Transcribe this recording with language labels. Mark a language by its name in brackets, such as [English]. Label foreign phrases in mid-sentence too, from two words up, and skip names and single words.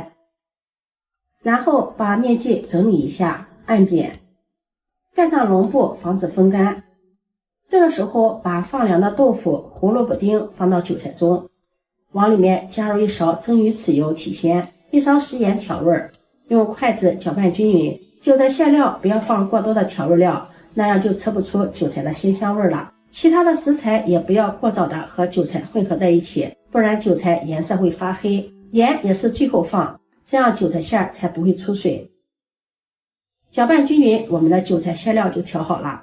[Chinese] 然後把面劑整理一下，按扁，蓋上籠布，防止風乾。這個時候把放涼的豆腐、胡蘿蔔丁放到韭菜中，往裡面加入1勺蒸魚豉油提鮮，1勺食鹽調味，用筷子攪拌均勻。韭菜餡料不要放過多的調味料，那樣就吃不出韭菜的鮮香味了。其他的食材也不要過早的和韭菜混合在一起，不然韭菜顏色會發黑。鹽也是最後放，這樣韭菜餡才不會出水。攪拌均勻，我們的韭菜餡料就調好了。